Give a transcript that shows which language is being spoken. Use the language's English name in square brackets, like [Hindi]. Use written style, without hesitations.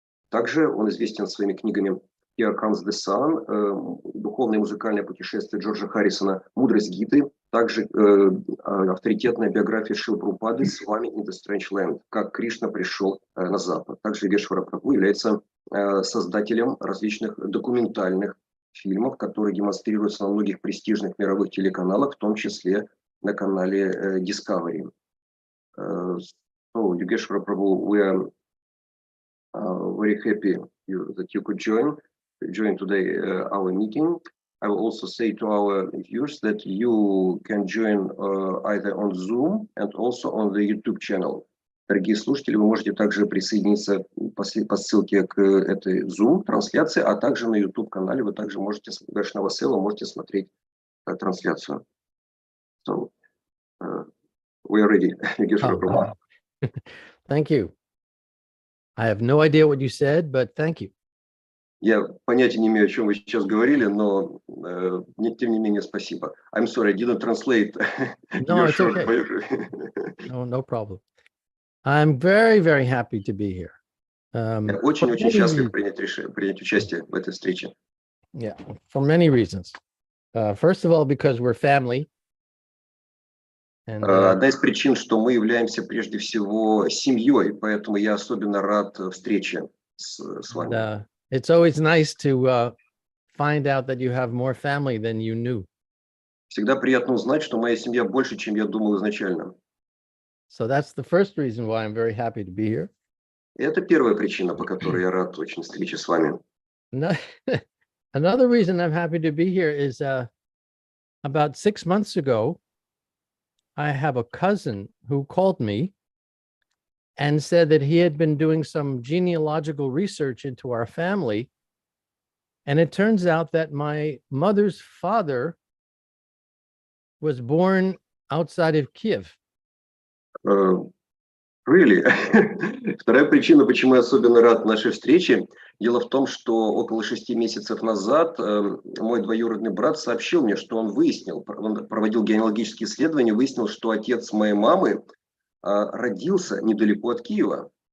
[Russian] Также он известен своими книгами «Here Comes the Sun», «Духовное и музыкальное путешествие» Джорджа Харрисона, «Мудрость Гиты», также авторитетная биография Шрилы Прабхупады «Swami in the Strange Land», «Как Кришна пришел на Запад». Также Йогешвара Прабху является создателем различных документальных фильмов, которые демонстрируются на многих престижных мировых телеканалах, в том числе на канале Discovery. [English] So, Йогешвара Прабху, we are very happy that you could join today our meeting. I will also say to our viewers that you can join either on Zoom and also on the YouTube channel. [Russian] Дорогие слушатели, вы можете также присоединиться по ссылке к этой Zoom-трансляции, а также на YouTube-канале вы также можете, Vaishnava Seva, можете смотреть трансляцию. [English] So, we are ready. Thank you. I have no idea what you said, but thank you. [Russian] Я понятия не имею, о чем вы сейчас говорили, но тем не менее спасибо. [English] I'm sorry, I didn't translate. No, it's okay. No problem. I'm very, very happy to be here. [Russian] Я очень счастлив принять участие в этой встрече. [English] Yeah, for many reasons. First of all, because we're family. [Russian] Одна из причин, что мы являемся прежде всего семьей, поэтому я особенно рад встрече с вами. [English] It's always nice to find out that you have more family than you knew. [Russian] Всегда приятно узнать, что моя семья больше, чем я думал изначально. [English] So that's the first reason why I'm very happy to be here. [Russian] И это первая причина, по которой я рад очень встрече с вами. [English] Another reason I'm happy to be here is about 6 months ago, I have a cousin who called me and said that he had been doing some genealogical research into our family. And it turns out that my mother's father was born outside of Kiev. Really? [Russian] Вторая причина, почему я особенно рад нашей встрече, дело в том, что около 6 месяцев назад мой двоюродный брат сообщил мне, что он проводил генеалогические исследования, выяснил, что отец моей мамы родился недалеко от Киева.